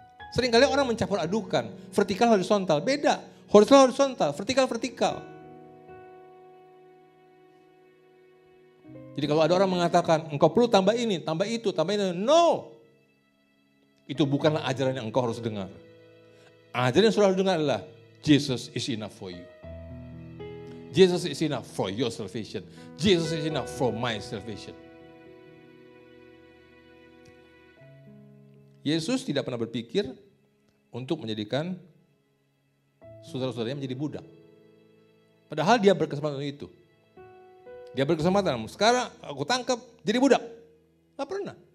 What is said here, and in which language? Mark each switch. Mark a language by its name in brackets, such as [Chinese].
[Indonesian] Seringkali orang mencampur adukan. Vertikal, horizontal. Beda. Horizontal, vertikal. Jadi kalau ada orang mengatakan, engkau perlu tambah ini, tambah itu, tambah ini. No. Itu bukanlah ajaran yang engkau harus dengar. Ajaran yang selalu dengar adalah, [English] Jesus is enough for you. Jesus is enough for your salvation. Jesus is enough for my salvation. [Indonesian] Yesus tidak pernah berpikir untuk menjadikan saudara-saudaranya menjadi budak. Padahal dia berkesempatan itu. Dia berkesempatan, sekarang aku tangkap jadi budak. Gak pernah.